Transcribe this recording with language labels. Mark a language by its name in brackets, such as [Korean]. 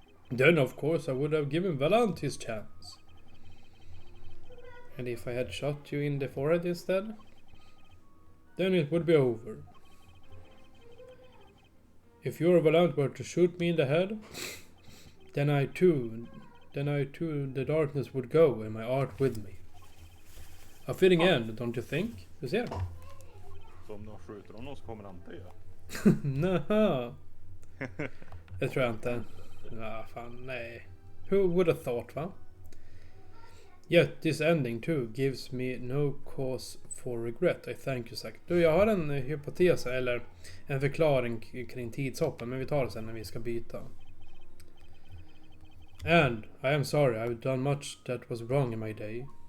[English] Then, of course, I would have given Valant his chance. And if I had shot you in the forehead instead, then it would be over. If your Valant were to shoot me in the head, then I too, the darkness would go and my art with me. A fitting end, don't you think? [Swedish] Du ser. Så om de skjuter honom så kommer han dö. Naha. Det tror jag inte. Ja, fan, nej. [English] Who would have thought, [Swedish] va? [English] Yet this ending too gives me no cause for regret. I thank you, Zack. [Swedish] Du, jag har en hypotes eller en förklaring kring tidshoppen, men vi tar det sen när vi ska byta. [English] And I am sorry, I've done much that was wrong in my day.